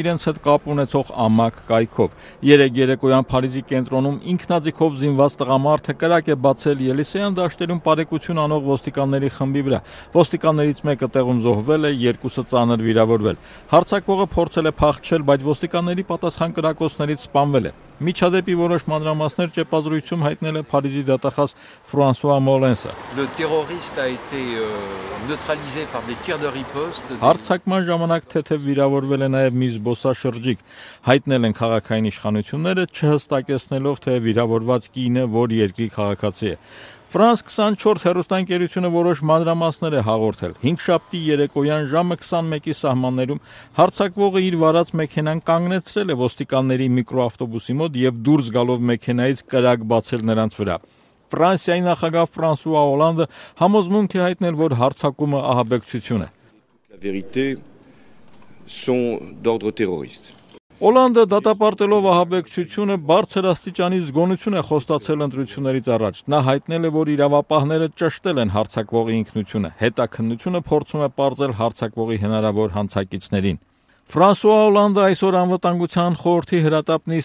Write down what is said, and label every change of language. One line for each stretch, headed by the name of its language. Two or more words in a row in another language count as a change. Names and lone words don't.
Armenian: իրենց հետ կապ ունեցող ամակ կայքով։ Երեկ երեկոյան Փարիզի կենտրոնում ինքնաձիգով զինված տղամարդը կրակ է բացել Ելիսեյան դաշտերում պարեկություն անող ոստիկանների խմբի վրա։ Ոստիկաններից մեկը տեղում զոհվել է, երկուսը ծանր վիրավորվել։ Հարձակվողը փորձել է փախչել, բայց ոստիկանների պատասխան կրակոցներից սպանվել է։ Միջադեպի որոշ մանրամասներ ճեպազրույցում հայտնել է Փարիզի դատախազ Ֆրանսուଆ Մոլենսը։
French: Le terroriste a été neutralisé par des tirs de riposte.
Armenian: Հարձակման ժամանակ թեթև վիրավորվել է նաև մի զբոսաշրջիկ։ Հայտնել են քաղաքային իշխանությունները, չհստակեցնելով, թե վիրավորված կինը որ երկրի քաղաքացի է։ Ֆրանս 24 հեռուստաընկերությունը որոշ մանրամասներ է հաղորդել։ 5-շաբթի երեկոյան ժամը 21-ի սահմաններում հարձակվողը իր վարած մեքենան կանգնեցրել է ոստիկանների միկրոավտոբուսի մոտ եւ դուրս գալով մեքենայից կրակ բացել նրանց վրա։ Ֆրանսիայի նախագահ Ֆրանսուଆ Օլանդը համոզմունք է հայտնել, որ հարձակումը ահաբեկչություն է։
French: La vérité sont d'ordre terroriste.
Armenian: Օլանդը դատապարտելով ահաբեկչությունը բարձր աստիճանի զգոնություն է խոստացել ընտրություններից առաջ։ Նա հայտնել է, որ իրավապահները ճշտել են հարձակվողի ինքնությունը։ Հետաքննությունը փորձում է պարզել հարձակվողի հնարավոր հանցակիցներին։ Ֆրանսուଆ Օլանդը այսօր անվտանգության խորհրդի հրատապ նիստ